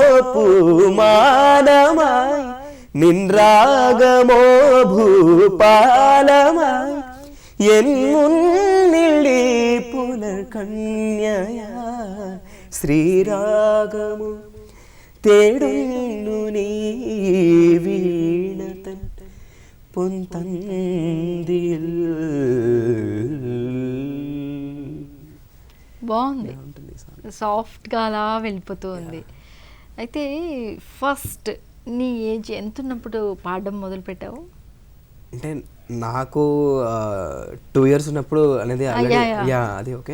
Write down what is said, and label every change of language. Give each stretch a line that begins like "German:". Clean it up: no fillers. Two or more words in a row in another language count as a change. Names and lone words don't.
Malayalam: പൂമാനമായി നിൻ രാഗമോ ഭൂപാലമായി എൻ മുന്നിൽ ഈ പുലർകന്യയാ ശ്രീരാഗമോ തേടുന്നു നീ വീണതൻ പൊന്തന്തിൽ.
Telugu: బాగుంది, సాఫ్ట్గా అలా వెళ్ళిపోతూ ఉంది. అయితే ఫస్ట్ నీ ఏజ్ ఎంత ఉన్నప్పుడు పాడడం మొదలు పెట్టావు? అంటే నాకు 2 years ఉన్నప్పుడు అనేది అది ఓకే.